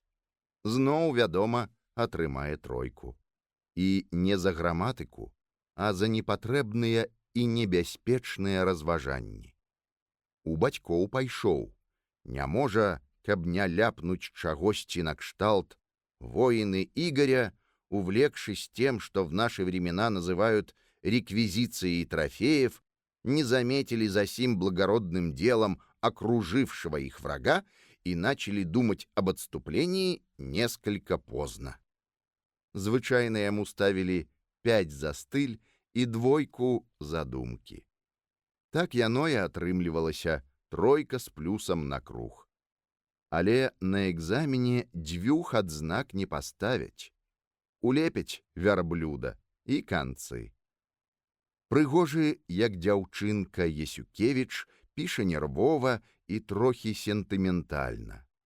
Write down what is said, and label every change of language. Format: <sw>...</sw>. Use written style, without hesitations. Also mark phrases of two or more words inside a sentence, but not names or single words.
<be>Зноў, вядома, атрымае тройку. І не за граматыку, а за непатрэбныя і небяспечныя разважанні. У бацькоў пайшоў. Не можа, каб не ляпнуць чагосьці накшталт</be> <ru>воины Игоря, увлекшись тем, что в наши времена называют реквизицией трофеев, не заметили за сим благородным делом окружившего их врага и начали думать об отступлении несколько поздно.</ru> <be>Звычайно ему ставили 5 за стыль и 2 за думки. Так яно и атрымлівалася 3 с плюсом на круг. Але на экзамене дзвюх адзнак не паставяць. Улепяць вярблюда і канцы. Прыгожы, як дзяўчынка Есюкевіч, піша нервова і трохі сентыментальна.</be>